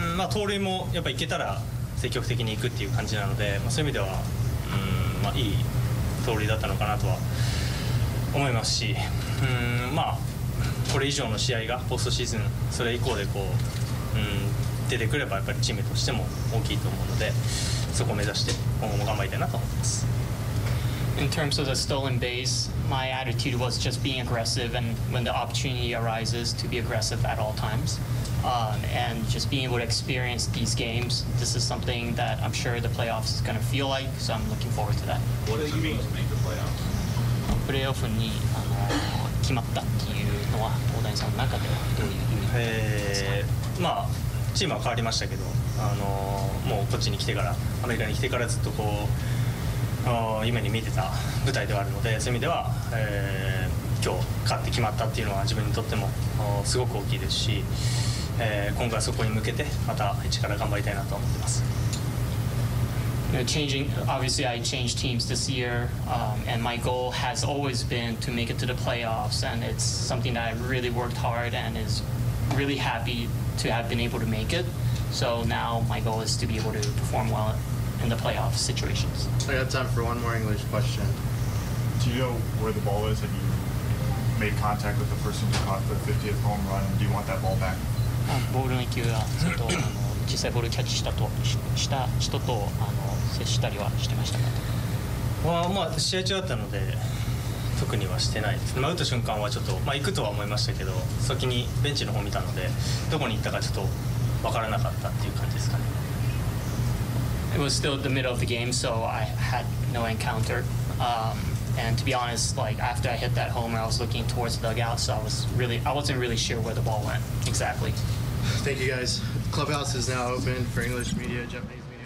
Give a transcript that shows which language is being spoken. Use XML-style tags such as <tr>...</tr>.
<ja>盗塁もやっぱいけたら積極的に行くっていう感じなので、そういう意味ではいい盗塁だったのかなとは思いますし、これ以上の試合がポストシーズンそれ以降でこう、出てくればやっぱりチームとしても大きいと思うので、そこを目指して今後も頑張りたいなと思います。</ja> <en>In terms of the stolen base, my attitude was just being aggressive, and when the opportunity arises, to be aggressive at all times. And just being able to experience these games, this is something that I'm sure the playoffs is going to feel like, so I'm looking forward to that. What does it mean to make the playoffs?</en> <ja>プレーオフに決まったっていうのは大谷さんの中ではどういう意味ですか？チームは変わりましたけど、もうこっちに来てからアメリカに来てからずっとこう夢に見てた舞台ではあるので、そういう意味では、今日勝って決まったっていうのは自分にとってもすごく大きいですし、今回そこに向けてまた一から頑張りたいなと思ってます。</ja> <en>Obviously I changed teams this year, and my goal has always been to make it to the playoffs, and it's something that I really worked hard and is really happy to have been able to make it. So now my goal is to be able to perform well in the playoff situations. I got time for one more English question. Do you know where the ball is? Have you made contact with the person who caught the 50th home run? Do you want that ball back?</en> <ja>ボールの勢いが実際ボールキャッチした人と接したりはしてましたか？試合中だったので特にはしてないです。打った瞬間はちょっと行くとは思いましたけど、先にベンチの方見たのでどこに行ったかちょっと分からなかったっていう感じですかね。</ja> <en>It was still the middle of the game, so I had no encounter. And to be honest, like after I hit that homer, I was looking towards the dugout, so I wasn't really sure where the ball went exactly. Thank you guys. Clubhouse is now open for English media, Japanese media.</en>